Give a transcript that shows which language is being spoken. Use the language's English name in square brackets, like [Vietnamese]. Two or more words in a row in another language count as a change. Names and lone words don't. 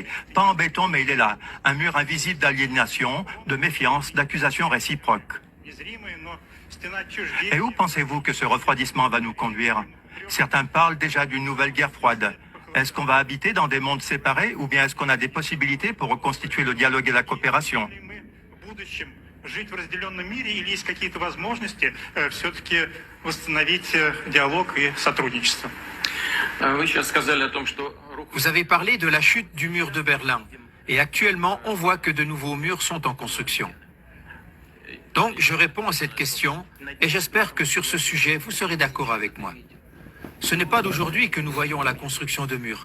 [French] Pas en béton, mais il est là. Un mur invisible d'aliénation, de méfiance, d'accusation réciproque. Et où pensez-vous que ce refroidissement va nous conduire? Certains parlent déjà d'une nouvelle guerre froide. Est-ce qu'on va habiter dans des mondes séparés ou bien est-ce qu'on a des possibilités pour reconstituer le dialogue et la coopération? [Russian] Жить в разделенном мире или есть какие-то возможности все-таки восстановить диалог и сотрудничество? [French] Vous avez parlé de la chute du mur de Berlin. Et actuellement, on voit que de nouveaux murs sont en construction. Donc, je réponds à cette question et j'espère que sur ce sujet, vous serez d'accord avec moi. Ce n'est pas d'aujourd'hui que nous voyons la construction de murs.